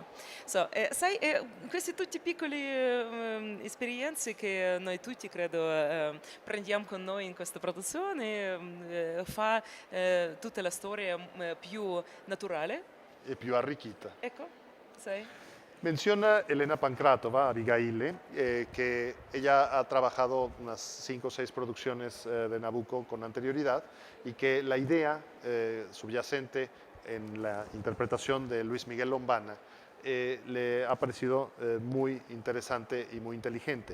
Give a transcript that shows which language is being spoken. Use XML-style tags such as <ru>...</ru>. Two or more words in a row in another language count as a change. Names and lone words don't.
<it>So, sai, queste tutte piccole esperienze che noi tutti, credo, prendiamo con noi in questa produzione, fa tutta la storia più naturale, E più arricchita. ecco, sai?</it> <es>Menciona Elena Pankratova, Abigail, que ella ha trabajado unas 5 o 6 producciones de Nabucco con anterioridad y que la idea subyacente en la interpretación de Luis Miguel Lombana le ha parecido muy interesante y muy inteligente.</es>